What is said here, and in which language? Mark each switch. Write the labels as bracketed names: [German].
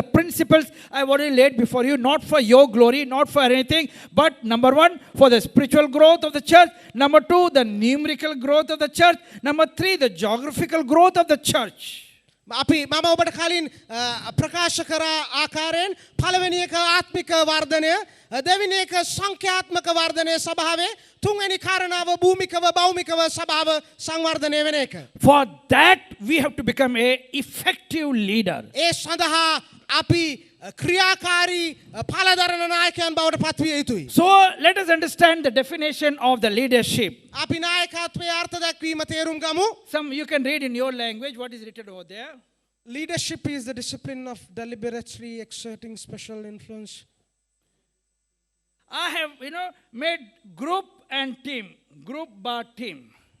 [English] The principles I have already laid before you, not for your glory, not for anything, but number one, for the spiritual growth of the church. Number two, the numerical growth of the church. Number three, the geographical growth of the church. [Sinhala] අපි මම ඔබට කලින් ප්‍රකාශ කරා ආකාරයෙන් පළවෙනි එක ආත්මික වර්ධනය දෙවෙනි එක සංඛ්‍යාත්මක වර්ධනය සභාවේ තුන්වෙනි කාරණාව භූමිකව භෞමිකව සභාව සංවර්ධනය වෙන එක. [English] For that we have to become a effective leader. [Sinhala] ඒ සඳහා අපි ක්‍රියාකාරී පළදරන නායකයන් බවට පත්විය යුතුයි. [English] So let us understand the definition of the leadership. [Sinhala] අපි නායකත්වයේ අර්ථ දක්වීම තේරුම් ගමු. [English] Some you can read in your language what is written over there. Leadership is the discipline of deliberately exerting special influence. I have, made group and team, group bar team.